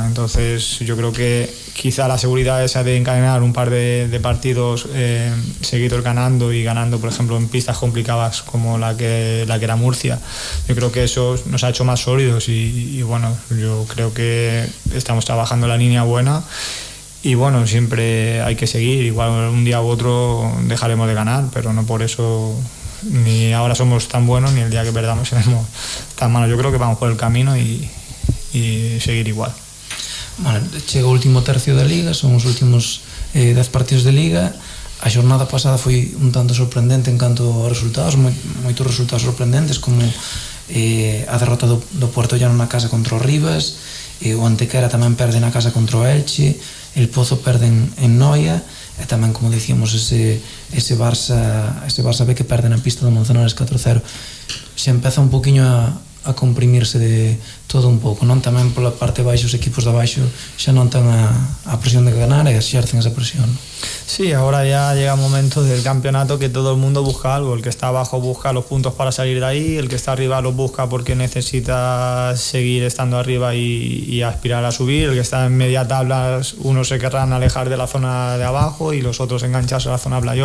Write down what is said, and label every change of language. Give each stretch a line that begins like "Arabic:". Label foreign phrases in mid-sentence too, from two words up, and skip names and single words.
Spanish: Entonces yo creo que quizá la seguridad esa de encadenar un par de partidos seguidos ganando y ganando, por ejemplo, en pistas complicadas como la que era Murcia, yo creo que eso nos ha hecho más sólidos y bueno, yo creo que estamos trabajando en la línea buena. Y bueno, siempre hay que seguir, igual un día u otro dejaremos de ganar, pero no por eso ni ahora somos tan buenos ni el día que perdamos seremos tan malos. Yo creo que vamos por el camino y seguir igual.
Galician: Bueno, chega o último tercio da Liga, son os últimos 10 partidos de Liga. A xornada pasada foi un tanto sorprendente en canto a resultados, moitos resultados sorprendentes, como a derrota do Porto Llano na casa contra o Rivas, o Antequera tamén perde na casa contra o Elche, el Pozo perde en Noia, e tamén, como dicíamos, ese Barça B que perde na pista do Manzanares 4-0. Se empeza un poquinho a comprimirse de todo un pouco, non? Tamén pola parte baixo, os equipos de baixo xa non ten a presión de ganar e exercen esa presión.
Spanish: Sí, ahora ya llega un momento del campeonato que todo el mundo busca algo. El que está abajo busca los puntos para salir de ahí, el que está arriba los busca porque necesita seguir estando arriba y aspirar a subir, el que está en media tabla, unos se querrán alejar de la zona de abajo y los otros engancharse a la zona playoff.